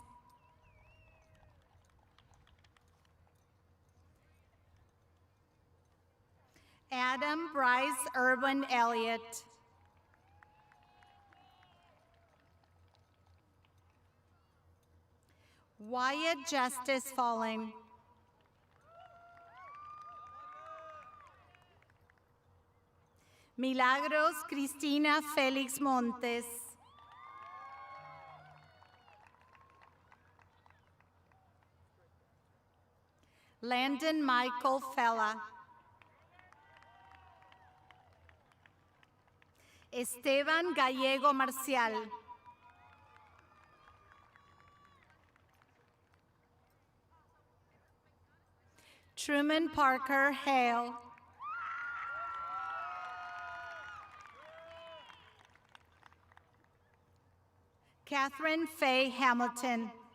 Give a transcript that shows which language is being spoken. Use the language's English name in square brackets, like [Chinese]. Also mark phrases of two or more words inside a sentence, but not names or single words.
[English] Adam Bryce Irwin Elliott. Wyatt Justice Falling. Milagros Cristina Felix Montes. Landon Michael Fella. Esteban Gallego Marcial. Truman Parker Hale. Catherine Faye Hamilton.